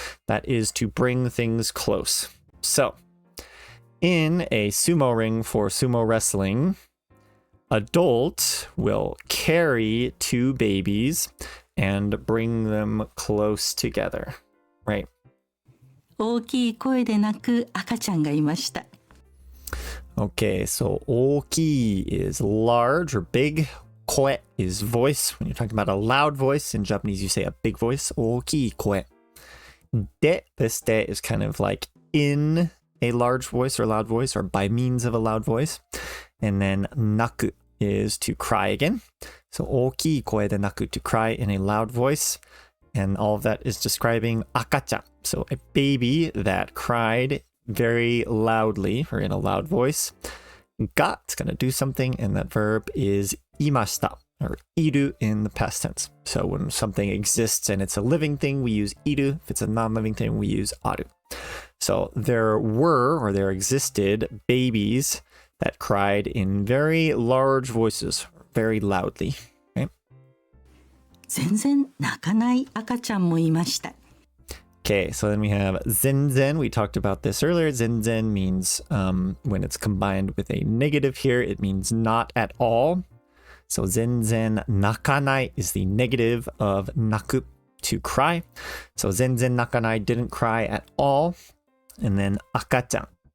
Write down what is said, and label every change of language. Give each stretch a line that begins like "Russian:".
English: That is to bring things close. So in a sumo ring for sumo wrestling, adult will carry two babies and bring them close together, right?
Japanese: 大きい声で泣く赤ちゃんがいました。
English: Okay, so 大きい is large or big. Koe is voice. When you're talking about a loud voice, in Japanese you say a big voice.
Japanese: 大きい声.
English: De, this de is kind of like in a large voice or loud voice or by means of a loud voice. And then naku is to cry again. So
Japanese: 大きい声で泣く
English: to cry in a loud voice. And all of that is describing akachan. So a baby that cried very loudly or in a loud voice. Ga, it's going to do something, and that verb is imashita or iru in the past tense. So when something exists and it's a living thing, we use iru. If it's a non-living thing, we use aru. So there were or there existed babies that cried in very large voices, very loudly.
Japanese: 全然泣かない赤ちゃんもいました。
English: Okay, so then we have zenzen. We talked about this earlier. Zenzen means when it's combined with a negative here, it means not at all. So zenzen nakanai is the negative of naku, to cry. So zenzen nakanai, didn't cry at all. And then akachan.